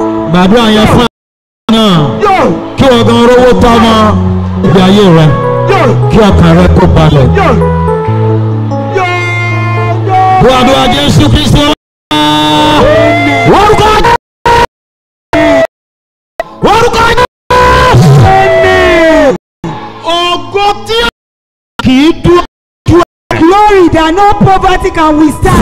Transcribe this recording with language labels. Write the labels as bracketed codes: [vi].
[yo] Gbàdúrà yẹn fún àwọn náà kí ọ̀gán rówó tọ́mọ ìgbé ayé rẹ̀ kí ọkàn rẹ̀ kó balẹ̀. Gbàdúrà Jésù Kristi orúkọ ògo tí kì í dúró. [en] Glory that no poverty can withstand.